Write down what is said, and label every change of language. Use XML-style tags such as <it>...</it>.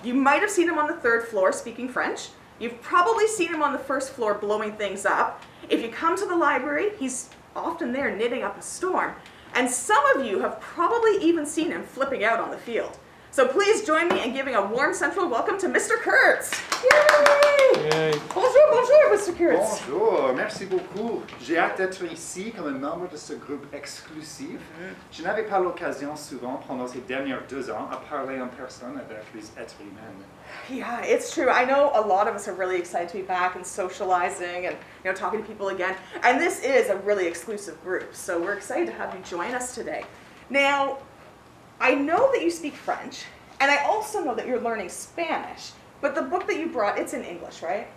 <en>You might have seen him on the third floor speaking French. You've probably seen him on the first floor blowing things up. If you come to the library, he's often there knitting up a storm. And some of you have probably even seen him flipping out on the field. So please join me in giving a warm Central welcome to Mr. Kurtz. Yay! Yay.</en> <fr>Bonjour, bonjour, Mr. Kurtz. Bonjour, merci beaucoup. J'ai hâte d'être ici comme un membre de ce groupe exclusif. Je n'avais pas l'occasion souvent pendant ces dernières 2 ans à parler en personne avec les êtres humains.</fr> <en>Yeah, it's true. I know a lot of us are really excited to be back and socializing and talking to people again. And this is a really exclusive group, so we're excited to have you join us today. Now, I know that you speak French, and I also know that you're learning Spanish. But the book that you brought, it's in English, right?</en>